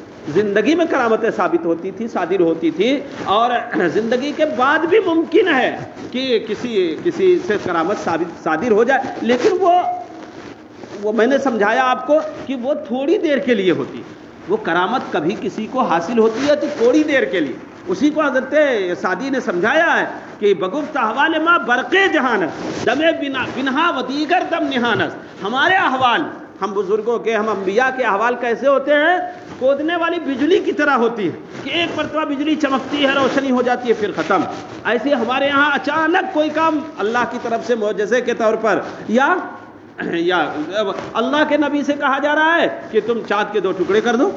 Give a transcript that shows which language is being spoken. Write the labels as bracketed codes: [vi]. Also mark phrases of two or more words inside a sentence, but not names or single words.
[ur] زندگی میں کرامتیں ثابت ہوتی تھی, صادر ہوتی تھی, اور زندگی کے بعد بھی ممکن ہے کہ کسی سے کرامت صادر ہو جائے, لیکن وہ میں نے سمجھایا آپ کو کہ وہ تھوڑی دیر کے لیے ہوتی. وہ کرامت کبھی کسی کو حاصل ہوتی ہے تو تھوڑی دیر کے لیے. اسی کو حضرت سعدی نے سمجھایا ہے کہ [fa] بگفت احوال ما برق جہانت دم بنہا و دیگر دم نہانس. [ur] ہمارے احوال, ہم بزرگوں کے, ہم انبیاء کے احوال کیسے ہوتے ہیں؟ کودنے والی بجلی کی طرح ہوتی ہے کہ ایک مرتبہ بجلی چمکتی ہے, روشنی ہو جاتی ہے, پھر ختم. ایسے ہمارے یہاں اچانک کوئی کام اللہ کی طرف سے معجزے کے طور پر, یا اللہ کے نبی سے کہا جا رہا ہے کہ تم چاند کے 2 ٹکڑے کر دو.